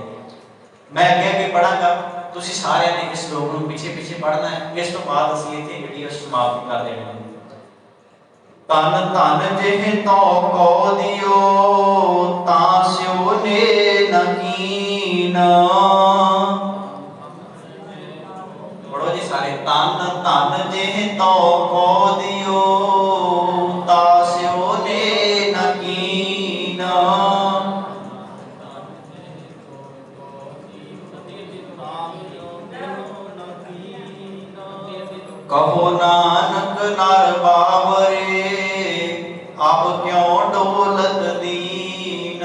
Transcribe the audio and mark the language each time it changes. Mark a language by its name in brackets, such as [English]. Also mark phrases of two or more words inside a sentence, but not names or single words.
[Punjabi] ਮੈਂ ਅੱਗੇ ਅੱਗੇ ਪੜਾਂਗਾ, ਤੁਸੀਂ ਸਾਰਿਆਂ ਨੇ ਇਸ ਸ਼ਲੋਕ ਨੂੰ ਪਿੱਛੇ ਪਿੱਛੇ ਪੜ੍ਹਨਾ ਹੈ। ਇਸ ਤੋਂ ਬਾਅਦ ਅਸੀਂ ਇੱਥੇ ਜਿਹੜੀ ਹੈ ਸਮਾਪਤੀ ਕਰ ਦੇਣੀ ਹੈ। ਤਨ ਤਨ ਜਿਹੇ ਤੋ ਕੋ ਦਿਓ ਤਾਂ ਸਿਓ ਨੇ ਨਹੀਂ पढ़ो जी सारे। तन धन जेह तो को दियो तास्यो ने न कीना। कहो नानक नर बावरे अब क्यों डोलत दीन।